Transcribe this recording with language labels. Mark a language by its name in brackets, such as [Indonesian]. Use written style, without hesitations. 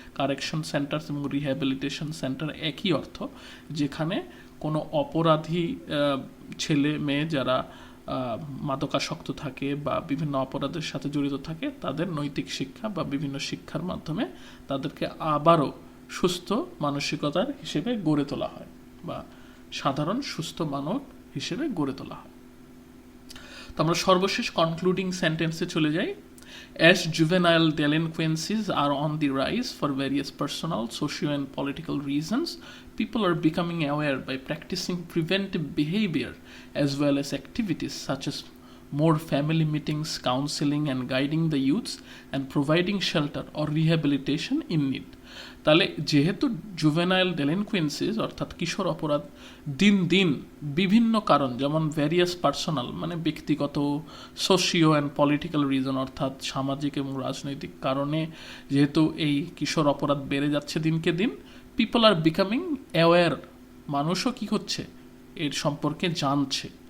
[Bangla] Correction centre এবং rehabilitation centre একই অর্থ, যেখানে কোনো অপরাধী ছেলে মেয়ে যারা মাদকাসক্ত থাকে বা বিভিন্ন অপরাধের সাথে জড়িত থাকে, তাদের নৈতিক শিক্ষা বা বিভিন্ন শিক্ষার মাধ্যমে তাদেরকে আবারও সুস্থ মানসিকতার হিসেবে গড়ে তোলা হয় বা সাধারণ সুস্থ মানব হিসেবে গড়ে তোলা হয়। তো আমরা সর্বশেষ কনক্লুডিং সেন্টেন্সে চলে যাই। [English] As juvenile delinquencies are on the rise for various personal, socio and political reasons, people are becoming aware by practicing preventive behavior as well as activities such as more family meetings, counseling and guiding the youths and providing shelter or rehabilitation in need. [Bangla] তাহলে যেহেতু juvenile ডেলিনকুয়েন্সিস অর্থাৎ কিশোর অপরাধ দিন দিন বিভিন্ন কারণ, যেমন various personal মানে ব্যক্তিগত, সোশিও অ্যান্ড পলিটিক্যাল রিজন অর্থাৎ সামাজিক এবং রাজনৈতিক কারণে যেহেতু এই কিশোর অপরাধ বেড়ে যাচ্ছে দিনকে দিন, [English] people are becoming aware, [Bangla] মানুষও কি হচ্ছে এর সম্পর্কে জানছে,